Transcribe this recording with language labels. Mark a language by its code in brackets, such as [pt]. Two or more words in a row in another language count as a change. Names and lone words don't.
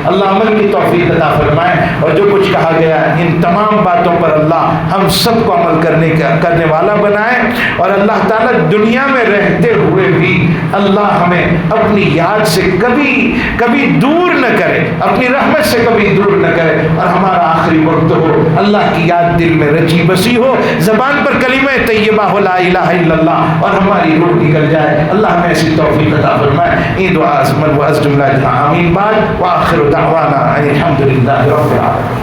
[ur] اللہ عمل کی توفیق عطا فرمائے، اور جو کچھ کہا گیا ان تمام باتوں پر اللہ ہم سب کو عمل کرنے والا بنائے، اور اللہ تعالیٰ دنیا میں رہتے ہوئے بھی اللہ ہمیں اپنی یاد سے کبھی دور نہ کرے، اپنی رحمت سے کبھی دور نہ کرے، اور ہمارا آخری وقت ہو اللہ کی یاد دل میں رچی بسی ہو، زبان پر کلمہ طیبہ ہو [ar] لا الہ الا اللہ، [ur] اور ہماری روح نکل جائے۔ اللہ ہمیں ایسی توفیق عطا فرمائے۔ [fa] این دعا از من و از جملہ آمین بعد، [ar] وآخر دعوانا ان الحمد للہ رب العالمین۔